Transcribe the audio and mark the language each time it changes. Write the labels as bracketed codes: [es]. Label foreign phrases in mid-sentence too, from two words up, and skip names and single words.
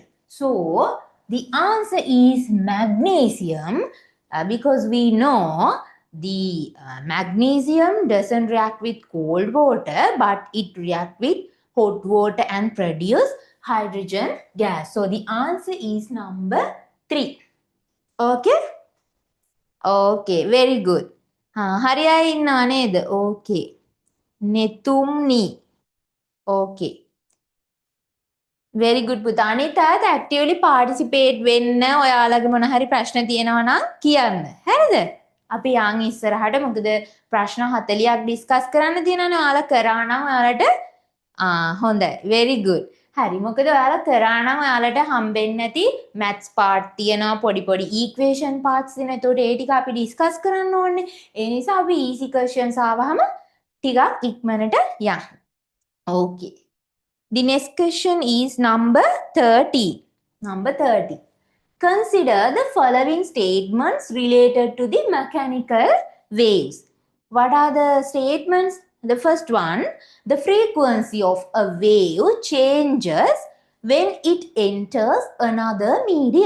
[en] So the answer is magnesium because we know the magnesium doesn't react with cold water but it react with hot water and produce hydrogen gas. So the answer is number 3. Okay? Okay, very good. [si] හරි අය ඉන්නවා නේද? Okay. නෙතුම්නි. [en] Okay. very good [si] පුතා. අනිත් අයත් [en] actively participate [si] වෙන්න ඔයාලගේ මොන හරි ප්‍රශ්න තියෙනවා නම් කියන්න. හරිද? අපි යන් ඉස්සරහට මොකද ප්‍රශ්න 40ක් ඩිස්කස් කරන්න තියෙනවානේ. ඔයාලා කරා නම් ඔයාලට හොඳයි. [en] very good. [si] හරි මොකද ඔයාලා කරා නම් ඔයාලට හම්බෙන්නේ නැති [en] maths part [si] තියෙනවා පොඩි පොඩි [en] equation parts [si] තියෙනවා. ඒතකොට ඒ ටික අපි ඩිස්කස් කරන්න ඕනේ. ඒ නිසා අපි [en] easy questions [si] ආවහම ටිකක් ඉක්මනට යන්න. [en] okay. The next question is number 30. Number 30. Consider the following statements related to the mechanical waves. What are the statements? The first one, the frequency of a wave changes when it enters another medium.